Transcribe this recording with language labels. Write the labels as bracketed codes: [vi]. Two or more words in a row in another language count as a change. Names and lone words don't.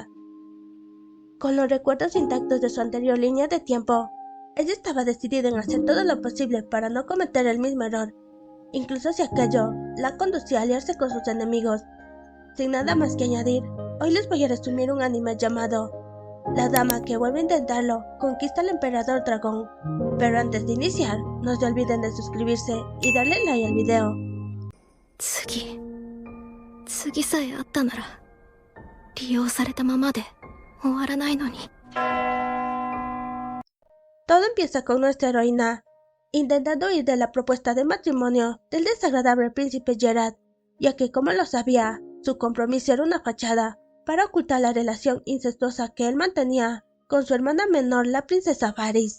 [es] Con los recuerdos intactos de su anterior línea de tiempo, ella estaba decidida en hacer todo lo posible para no cometer el mismo error, incluso si aquello la conducía a aliarse con sus enemigos. Sin nada más que añadir, hoy les voy a resumir un anime llamado La dama que vuelve a intentarlo conquista al emperador dragón. Pero antes de iniciar, no se olviden de suscribirse y darle like al video. [ja] 次さえあったなら利用されたままで終わらないのに。 [es] Todo empieza con nuestra heroína intentando huir de la propuesta de matrimonio del desagradable príncipe Geralt, ya que, como lo sabía, su compromiso era una fachada para ocultar la relación incestuosa que él mantenía con su hermana menor, la princesa Varys.